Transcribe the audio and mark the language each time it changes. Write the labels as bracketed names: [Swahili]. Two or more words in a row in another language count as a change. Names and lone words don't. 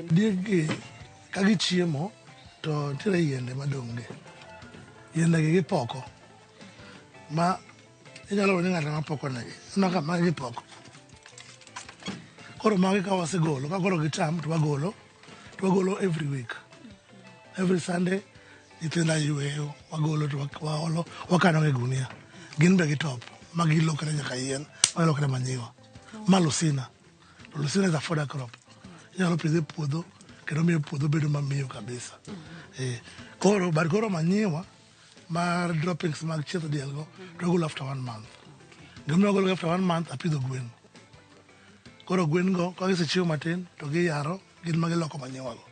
[Luo (Kenya and Tanzania)] Diek ka gichiemo to nitiere yiende madong' gi. Yiende gi gipoko. Ma inyalo woni ng'ato mapoko negi. Ino ka magi gipoko. Koro magi ka wasegolo, ka koro gitam to wagolo [English] every week. Every Sunday [Luo (Kenya and Tanzania)] nyithinda yweyo, wagolo to waolo, wakano e gunia. Gin be gitop, magi lokre nyaka yien, lokre manyiwa. Ma Lucina. [English] Lucina is a fodder crop. [Luo (Kenya and Tanzania)] Inyalo pidhe puodho, kendo miyo puodho bedo mamiyo kabisa. Koro manyiwa mar droppings mag chieth diel go, to wagolo [English] after 1 month. [Luo (Kenya and Tanzania)] Gima wagolo [English] after 1 month, [Luo (Kenya and Tanzania)] apidho gwen. Koro gwen go, ka gisechiemo matin, to giyaro, gin magiloko manyiwa go.